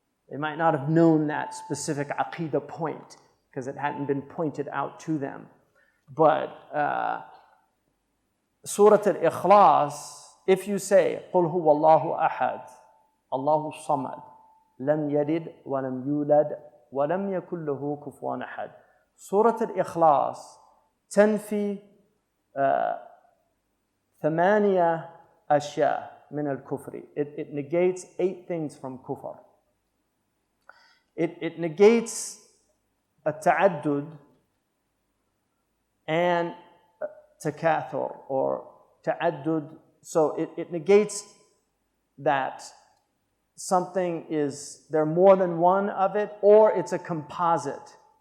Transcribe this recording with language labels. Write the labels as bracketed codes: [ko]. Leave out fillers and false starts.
[en] They might not have known that specific Aqidah point because it hadn't been pointed out to them. But Surah Al-Ikhlas, if you say, [ar] قُلْ هُوَ اللَّهُ أَحَدٌ Allahu Samad, Lam Yalid wa lam yulad wa lam yakul lahu kufuwan ahad. Surah Al-Ikhlas تنفي ثمانية أشياء من الكفر. [en] It negates 8 things from kufr. It negates التعدد and takathur or ta'addud. So it negates that something is, there are more than one of it, or it's a composite.